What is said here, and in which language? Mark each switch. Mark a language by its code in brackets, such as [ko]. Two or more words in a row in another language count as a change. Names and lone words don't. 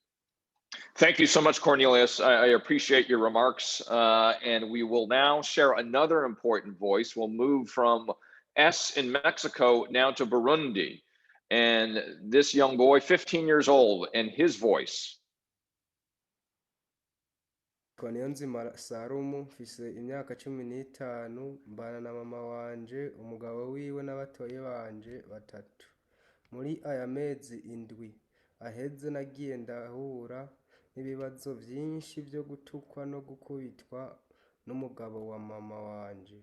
[en] Thank you so much, Cornelius. I appreciate your remarks. And we will now share another important voice. We'll move from S in Mexico now to Burundi. And this young boy, 15 years old, and his voice. [rn] Niyonzima Salumu mfise imyaka 15 mbana na mama wanje umugabo wiwe n'abatoye banje batatu. Muri aya mezi indwi aheze nagiye ndahura n'ibibazo byinshi byo gutukwa no gukubitwa n'umugabo wa mama wanje.